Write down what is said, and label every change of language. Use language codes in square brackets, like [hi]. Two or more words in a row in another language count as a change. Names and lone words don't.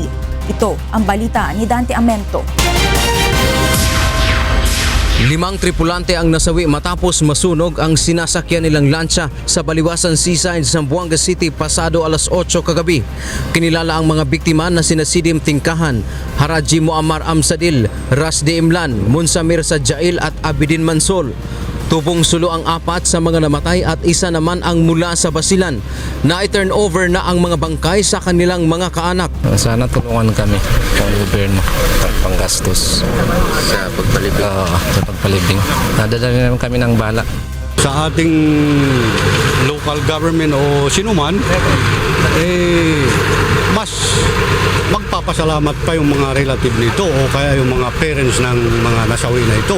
[tl] Ito ang balita ni Dante Amento. 5 tripulante ang nasawi matapos masunog ang sinasakyan nilang lancha sa Baliwasan Seaside, Zamboanga City pasado alas 8 kagabi. Kinilala ang mga biktima na sina Sidim Tingkahan, Haraji Muammar Amsadil, Rasdi Imlan, Munsamir Sadjail at Abidin Mansol. Tubong sulo ang 4 sa mga namatay at isa naman ang mula sa Basilan. Na-turn over na ang mga bangkay sa kanilang mga kaanak. Sana tulungan kami ng gobyerno panggastos sa pagpalibing. Sa pagpalibing. Nadadala naman kami ng bala. Sa ating local government o sinuman, mas magpapasalamat pa yung mga relative nito o kaya yung mga parents ng mga nasawi na ito.